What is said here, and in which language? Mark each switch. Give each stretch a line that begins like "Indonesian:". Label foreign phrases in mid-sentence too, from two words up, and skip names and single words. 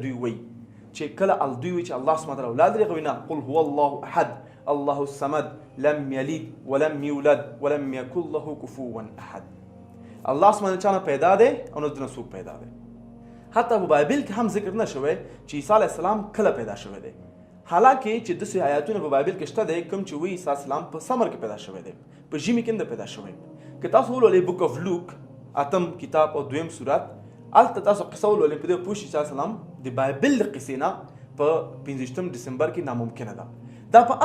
Pashto: دوی وایي چې کله دوی وایي چې
Arabic: الله سبحانه وتعالی
Pashto: اولاد لري هغوی نه
Arabic: قل هو الله احد الله الصمد لم یلد ولم یولد ولم یکن له کفوا احد الله سبحانه وتعالی
Pashto: پیدا دی او نه د څوک پیدا دی حتی په بایبل کې هم ذکر نه شوی چې عیسی
Arabic: علیه السلام
Pashto: کله پیدا شوی دی حالانکه چې داسې آیاتونه په بایبل کې شته دی کوم چې وایي عیسی السلام په سمر کې پیدا شوی دی په ژمي کې نه پیدا شوی که تاسو ولولئ
English: Book of Luke
Pashto: اتم کتاب او دویم سورت هلته تاسو قصه ولولئ په دې پوه شئ چې السلام د بایبل د قصې نه په 25 ډسمبر کې ناممکنه ده دا په